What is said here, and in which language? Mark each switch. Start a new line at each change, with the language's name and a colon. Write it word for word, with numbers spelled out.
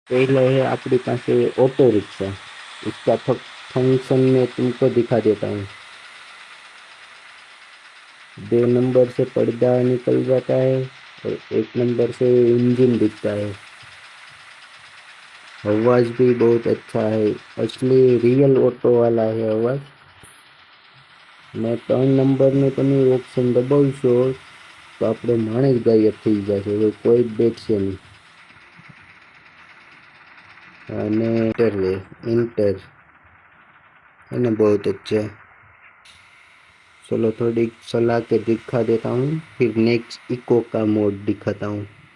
Hindi: पहले है आपके पास ऑटो रिक्शा, उसका फंक्शन मैं तुमको दिखा देता हूँ। दो नंबर से पर्दा निकल जाता है और एक नंबर से इंजन दिखता है। आवाज़ भी बहुत अच्छा है, असली रियल ऑटो वाला है आवाज़।
Gujarati: ને ત્રણ નંબરનું તમે ઓપ્શન દબાવશો તો આપણો માણસ ગાયબ થઈ જશે, હવે કોઈ જ બેઠશે નહીં। અને એન્ટર લે એન્ટર
Hindi: है ना, बहुत अच्छा। चलो थोड़ी चला के दिखा देता हूँ, फिर नेक्स्ट इको का मोड दिखाता हूँ।